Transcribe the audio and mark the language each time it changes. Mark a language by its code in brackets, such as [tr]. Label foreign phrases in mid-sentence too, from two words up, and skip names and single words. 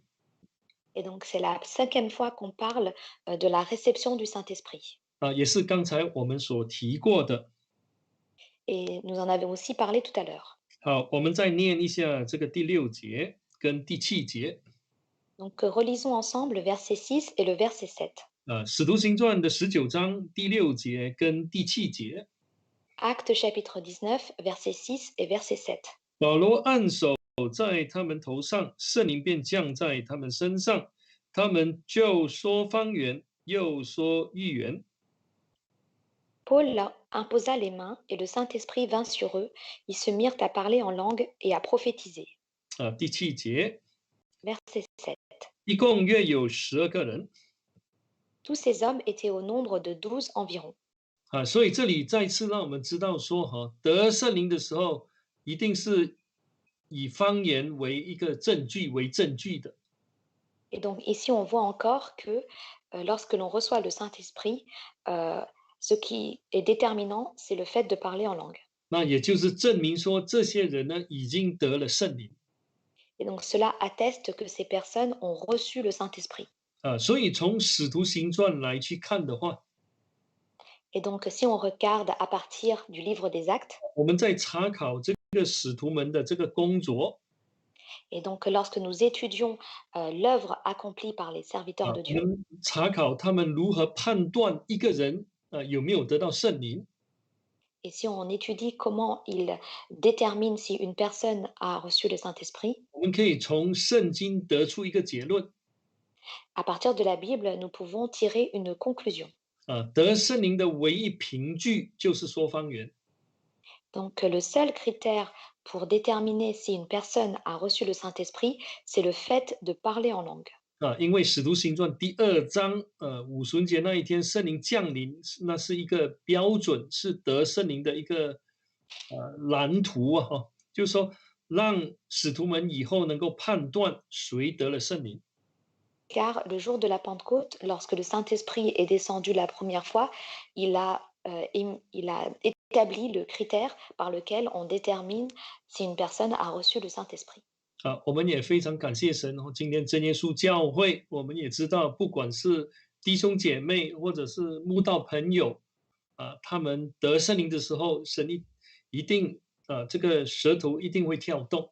[fr] et donc c'est la 5e fois qu'on parle de la réception du Saint-Esprit. [zh] 也是刚才我们所提过的。 [fr] Et nous en avons aussi parlé tout à l'heure. [zh] 好，我们再念一下这个第6节跟第7节。 [fr] Donc relisons ensemble le verset 6 et le verset 7. [zh] 使徒行传的19章第6节跟第7节。 [fr] Actes chapitre 19, verset 6 et verset 7. [zh] 保罗按手在他们头上，圣灵便降在他们身上，他们就说方言，又说预言。 [fr] Paul leur imposa les mains et le Saint-Esprit vint sur eux. Ils se mirent à parler en langue et à prophétiser. [zh] 第7节， [fr] Verset 7. [zh] 一共约有12个人。 [fr] Tous ces hommes étaient au nombre de 12 environ. [zh] 所以这里再次让我们知道说，得圣灵的时候，一定是以方言为一个证据的。 [fr] Et donc ici, on voit encore que lorsque l'on reçoit le Saint-Esprit, euh, ce qui est déterminant, c'est le fait de parler en langue. [zh] 那也就是证明说，这些人呢已经得了圣灵。 [fr] Et donc cela atteste que ces personnes ont reçu le Saint-Esprit. [zh] 所以从使徒行传来去看的话， [fr] Et donc si on regarde à partir du livre des Actes, [zh] 我们在查考这个使徒们的这个工作， [fr] et donc lorsque nous étudions l'œuvre accomplie par les serviteurs de [zh] 我 [fr] Dieu, [zh] 们查考他们如何判断一个人有没有得到圣灵， [fr] et si on étudie comment ils déterminent si une personne a reçu le Saint-Esprit, [zh] 我们可以从圣经得出一个结论， [fr] à partir de la Bible, nous pouvons tirer une conclusion. [zh] 得圣灵的唯一凭据就是说方言。 [fr] Donc le seul critère pour déterminer si une personne a reçu le Saint-Esprit, c'est le fait de parler en langue. [zh] 因为使徒行传第2章，五旬节那一天圣灵降临，那是一个标准，是得圣灵的一个蓝图啊，就是说让使徒们以后能够判断谁得了圣灵。 [fr] Car le jour de la Pentecôte, lorsque le Saint-Esprit est descendu la première fois, il a établi le critère par lequel on détermine si une personne a reçu le Saint-Esprit. [zh] 我们也非常感谢神今天真耶稣教会，我们也知道，不管是弟兄姐妹或者是慕道朋友，他们得圣灵的时候，神一定这个舌头一定会跳动。